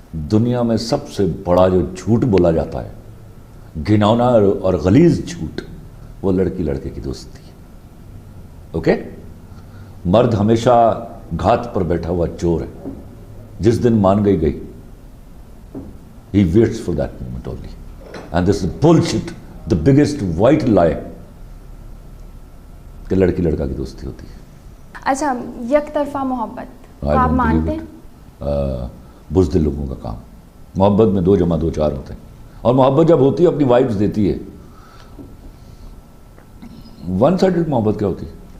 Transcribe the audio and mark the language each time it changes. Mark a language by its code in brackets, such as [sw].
[ur] دنیا میں سب سے بڑا جو جھوٹ بولا جاتا ہے, گھناؤنا اور غلیظ جھوٹ, وہ لڑکی لڑکے کی دوستی ہے. اوکے. مرد ہمیشہ گھات پر بیٹھا ہوا چور ہے, جس دن مان گئی گئی. [en] He waits for that moment only. And this is bullshit, the biggest white lie, [ur] کہ لڑکی لڑکا کی دوستی ہوتی ہے. اچھا, یک طرفہ محبت آپ مانتے ہیں؟ بزدل لوگوں کا کام. محبت میں 2 + 2 = 4 ہوتے ہیں. اور محبت جب ہوتی ہے اپنی وائبز دیتی ہے. ون سائڈڈ محبت کیا ہوتی ہے؟